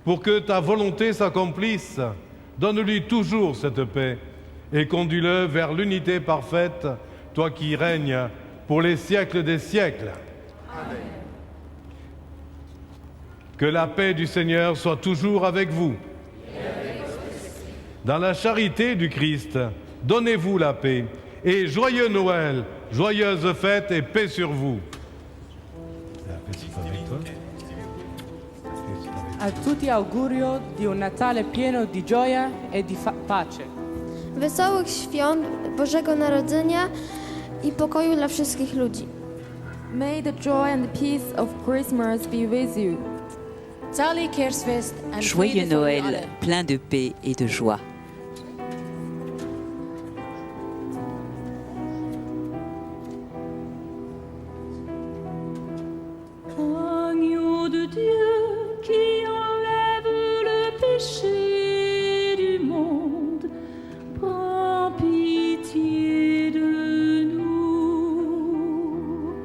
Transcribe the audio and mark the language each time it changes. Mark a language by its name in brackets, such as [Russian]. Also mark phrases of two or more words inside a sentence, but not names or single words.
[French] Pour que ta volonté s'accomplisse, donne-lui toujours cette paix et conduis-le vers l'unité parfaite, toi qui règnes pour les siècles des siècles. Amen. Que la paix du Seigneur soit toujours avec vous. Dans la charité du Christ, donnez-vous la paix et joyeux Noël, joyeuse fête et paix sur vous. [Italian] A tutti augurio di un Natale pieno di gioia e di pace. [Polish] Wesołych świąt Bożego Narodzenia i pokoju dla wszystkich ludzi. [English] May the joy and the peace of Christmas be with you. [French] Joyeux Noël, plein de paix et de joie. Agneau de Dieu qui enlève le péché du monde, prends pitié de nous.